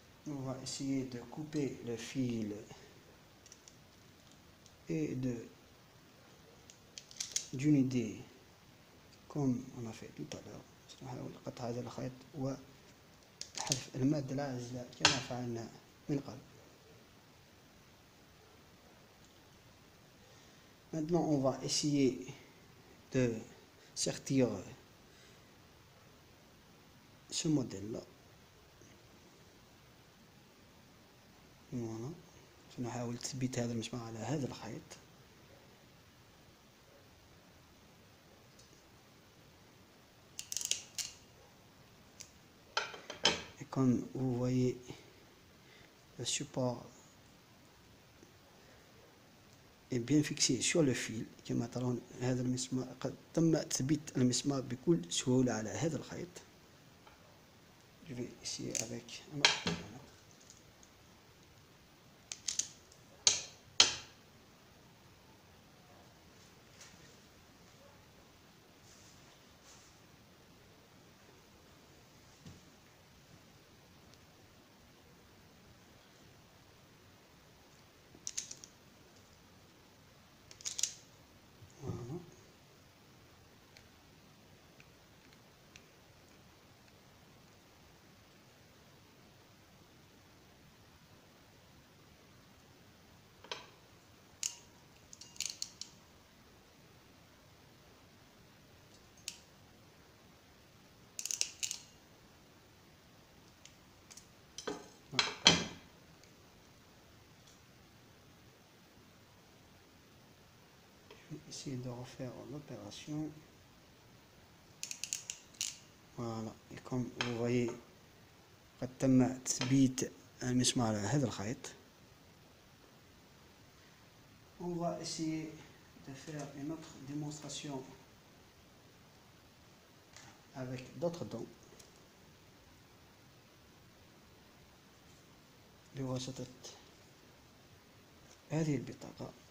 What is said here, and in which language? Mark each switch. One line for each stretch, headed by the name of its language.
French: On va essayer de couper le fil et d'une idée comme on a fait tout à l'heure.
Arabic: سنحاول قطع هذا الخيط وحذف المادة العازلة كما فعلنا من قبل.
French: Maintenant on va essayer de sortir ce modèle-là. Voilà.
Arabic: سنحاول تثبيت هذا المسمار على هذا الخيط.
French: Et comme vous voyez, le support est bien fixé sur le fil.
Arabic: كما ترون هذا المسمار قد تم تثبيت المسمار بكل سهولة على هذا الخيط.
French: Je vais essayer avec un autre. Voilà. Je vais essayer de refaire l'opération. Voilà. Et comme vous voyez,
Arabic: قد تم تثبيت المسمار على هذا الخيط.
French: On va essayer de faire une autre démonstration avec d'autres dents
Arabic: بواسطة هذه البطاقة.